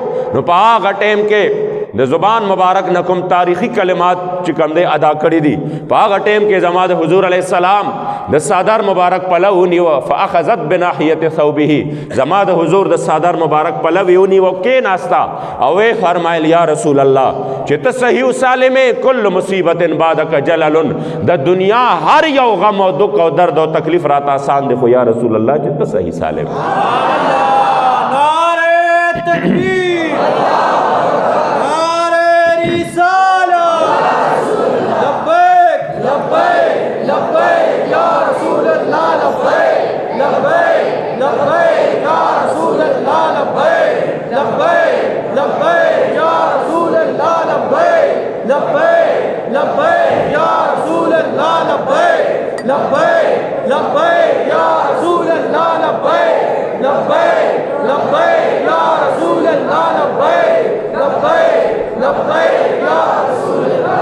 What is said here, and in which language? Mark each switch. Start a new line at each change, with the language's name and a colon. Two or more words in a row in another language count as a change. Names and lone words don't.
Pashto: نو په هغه ټیم کې د زبان مبارک نه کوم تاریخي کلمات چې کوم دی ادا کړي دي، په هغه ټیم کې زما د حضور علیه السلام د صادر مبارک پلو ونیوه،
Arabic: فاخذت بناحیة ثوبه،
Pashto: زما د حضور د صادر مبارک پلو یې ونیوه، کېناسته او ویې فرمایل
Arabic: یا رسول الله
Pashto: چې ته صحیح و سالم یې،
Arabic: کل مصیبت بعدک جلل،
Pashto: د دنیا هر یو غم او دک او درد او تکلیف راته آسان دی، خو
Arabic: یا رسول الله
Pashto: چې ته صحیح سالم.
Urdu: نعرہ تکبیر، نعرہ رسالت،
Arabic: لبیک لبیک لبیک یا رسول اللہ، لبیک لبیک لبیک یا رسول اللہ، لبیک لبیک لبیک یا رسول اللہ، لبیک لبیک لبیک یا رسول اللہ، لبیک لبیک لبیک یا رسول اللہ، لبیک لبیک لبیک یا رسول اللہ، لبیک لبیک لبیک یا رسول اللہ.